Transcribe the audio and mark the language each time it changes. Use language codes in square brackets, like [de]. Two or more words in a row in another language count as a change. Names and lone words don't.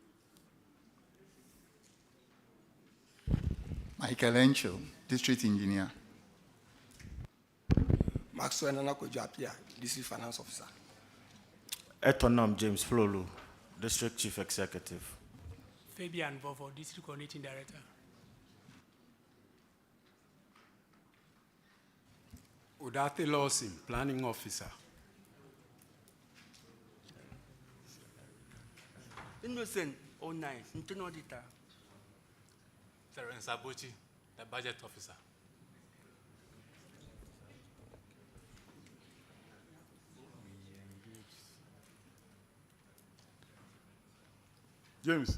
[en] Michael Encho, District Engineer. Maxwell Nanakojo, District Finance Officer. Etonam James Flolu, District Chief Executive. Fabian Vovo, District Coordinating Director. Udate Lawson, Planning Officer. Innocent 09, Internal Auditor. Terence Abuchi, the Budget Officer. James.